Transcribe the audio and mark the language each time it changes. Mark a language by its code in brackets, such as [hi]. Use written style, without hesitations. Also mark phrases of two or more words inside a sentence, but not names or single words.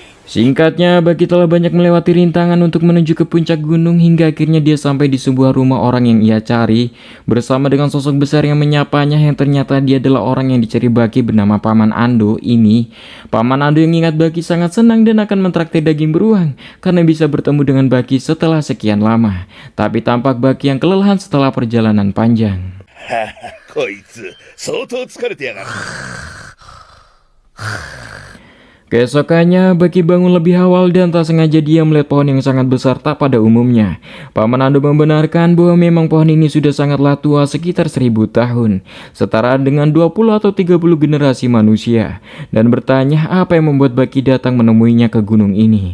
[id] Singkatnya, Baki telah banyak melewati rintangan untuk menuju ke puncak gunung hingga akhirnya dia sampai di sebuah rumah orang yang ia cari bersama dengan sosok besar yang menyapanya yang ternyata dia adalah orang yang dicari Baki bernama Paman Ando ini. Paman Ando yang ingat Baki sangat senang dan akan mentraktir daging beruang karena bisa bertemu dengan Baki setelah sekian lama. Tapi tampak Baki yang kelelahan setelah perjalanan panjang. [ja] こいつ相当疲れてやがる。 [id] Keesokannya, Baki bangun lebih awal dan tak sengaja dia melihat pohon yang sangat besar tak pada umumnya. Paman Ando membenarkan bahwa memang pohon ini sudah sangatlah tua sekitar 1000 tahun, setara dengan 20 atau 30 generasi manusia, dan bertanya apa yang membuat Baki datang menemuinya ke gunung ini.